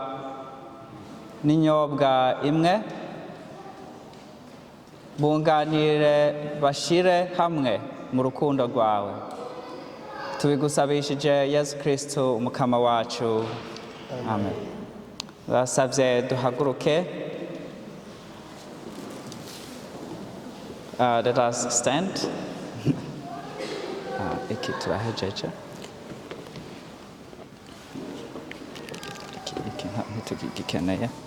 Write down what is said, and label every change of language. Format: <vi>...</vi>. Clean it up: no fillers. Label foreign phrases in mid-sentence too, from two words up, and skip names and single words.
<rn>n'inyobwa imwe, bunganire bashire hamwe mu rukundo rwawe. Tubigusabishije Yesu Kristo umukama wacu. Amen. Basabye duhaguruke.</rn> <en>Let us stand.</en> <rn>Iki turahejeje. Iki ntitugikeneye.</rn>